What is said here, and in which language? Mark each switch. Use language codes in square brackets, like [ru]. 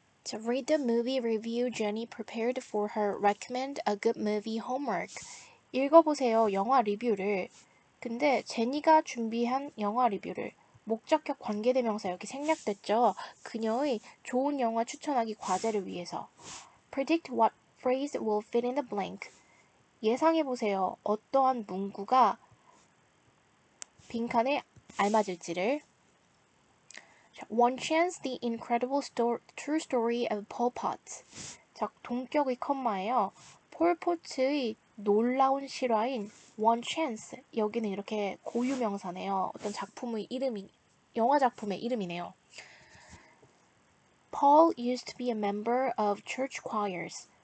[en] To read the movie review Jenny prepared for her recommend a good movie homework. [ko] 읽어보세요. 영화 리뷰를. 근데 제니가 준비한 영화 리뷰를. 목적격 관계대명사 여기 생략됐죠. 그녀의 좋은 영화 추천하기 과제를 위해서. [en] Predict what phrase will fit in the blank. [ko] 예상해보세요. 어떠한 문구가 빈칸에 알맞을지를. [en] One Chance, The Incredible True Story of Pol Pot. [ko] 자, 동격의 컴마예요. 폴포츠의 놀라운 실화인 One Chance. 여기는 이렇게 고유명사네요. 어떤 작품의 이름이, 영화 작품의 이름이네요. [en] Paul used to be a member of church choirs.